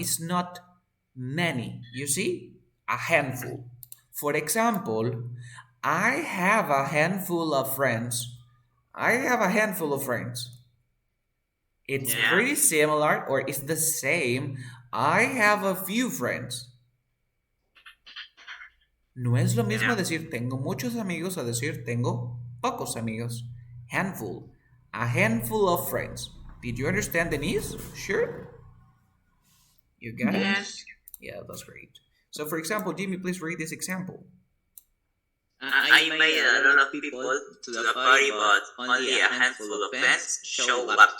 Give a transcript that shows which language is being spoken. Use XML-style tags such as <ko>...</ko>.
<en>It's not many. You see? A handful. For example, I have a handful of friends. I have a handful of friends. It's pretty similar or it's the same. I have a few friends.</en> <es>No es lo mismo decir tengo muchos amigos a decir tengo pocos amigos.</es> <en>Handful. A handful of friends. Did you understand, Denise? Sure? You got it? Yes. Yeah, that's great. So, for example, Jimmy, please read this example. I invited a lot of people to the party, but only a handful of friends showed up.</en>